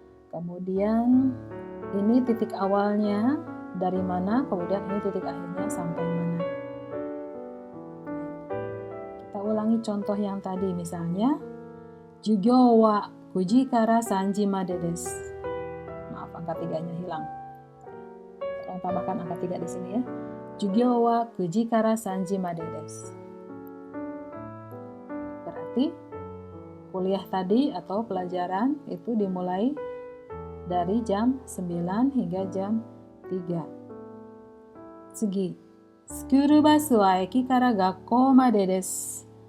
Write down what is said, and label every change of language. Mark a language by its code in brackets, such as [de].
[id] Kemudian ini titik awalnya dari mana, kemudian ini titik akhirnya sampai mana. Kita ulangi contoh yang tadi, misalnya [ja] Jugyo wa 9時から3時までです。 [id] Maaf, angka 3-nya hilang. Tolong tambahkan angka 3 di sini ya. [ja] Jugyo wa 9時から3時までです。 [id] Berarti kuliah tadi atau pelajaran itu dimulai dari jam 9 hingga jam 3. [ja] Tsugi. School bus wa eki kara gakkou made desu.